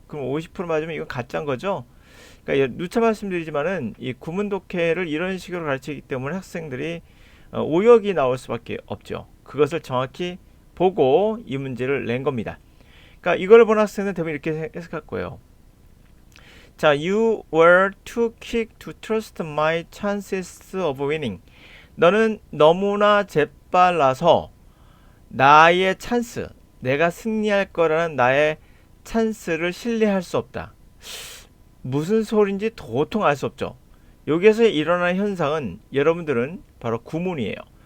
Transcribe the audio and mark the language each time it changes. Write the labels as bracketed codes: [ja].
[ko] 그럼 50% 맞으면 이건 가짜인 거죠? 그러니까 누차 말씀드리지만은 이 구문 독해를 이런 식으로 가르치기 때문에 학생들이 오역이 나올 수밖에 없죠. 그것을 정확히 보고 이 문제를 낸 겁니다. 그러니까 이걸 본 학생은 대부분 이렇게 해석할 거예요. [en] 자, you were too quick to trust my chances of winning. [ko] 너는 너무나 재빨라서 나의 찬스, 내가 승리할 거라는 나의 찬스를 신뢰할 수 없다. 무슨 소린지 도통 알 수 없죠. 여기에서 일어나는 현상은 여러분들은 바로 구문이에요.